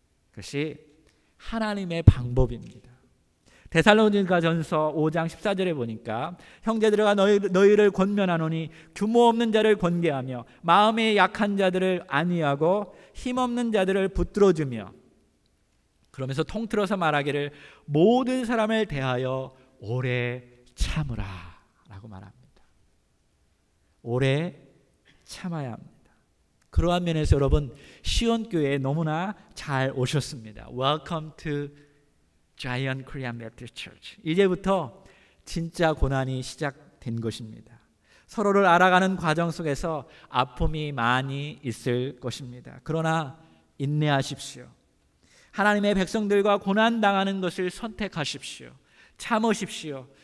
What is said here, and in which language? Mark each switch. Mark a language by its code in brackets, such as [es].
[ko] 그것이 하나님의 방법입니다. 데살로니가전서 5장 14절에 보니까 형제들아 너희를 권면하노니 규모 없는 자를 권계하며 마음에 약한 자들을 안위하고 힘없는 자들을 붙들어주며 그러면서 통틀어서 말하기를 모든 사람을 대하여 오래 참으라 라고 말합니다. 오래 참아야 합니다. 그러한 면에서 여러분 시온교회에 너무나 잘 오셨습니다. [en] Welcome to Zion Korean Baptist Church. [ko] 이제부터 진짜 고난이 시작된 것입니다. 서로를 알아가는 과정 속에서 아픔이 많이 있을 것입니다. 그러나 인내하십시오. 하나님의 백성들과 고난당하는 것을 선택하십시오. 참으십시오.